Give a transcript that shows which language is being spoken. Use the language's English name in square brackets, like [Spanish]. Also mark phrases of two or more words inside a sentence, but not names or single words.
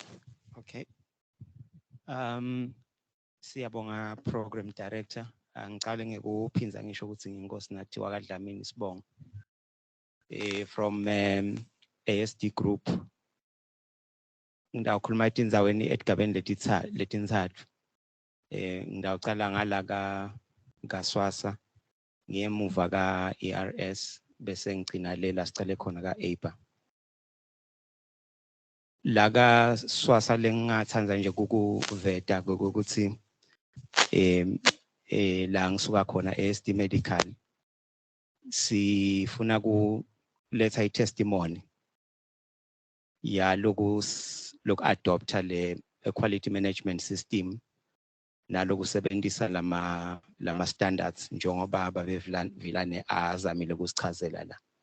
[English] Okay. [Swati] Siyabonga [English] program director. [Swati] Ngiqale ngekuphinza ngisho ukuthi nginkosi nathiwa kaDlamini Sibongo. [English] From ASD Group. [Swati] Ngidawukhuluma etindzaweni etigabeni letintsatfu. Ngidawucala ngala ka SWASA, ngemuva ka ERS, bese ngicina lela sicale khona ka APA. Laga SWASA lengingathanda nje kukuveta ukuthi la ngisuka khona ASD Medical sifuna kuletha i-testimony ya loku adopta le [English] quality management system [Swati] naloku sebenzisa lama standards njengoba ababevilane azamile ukusichazela la.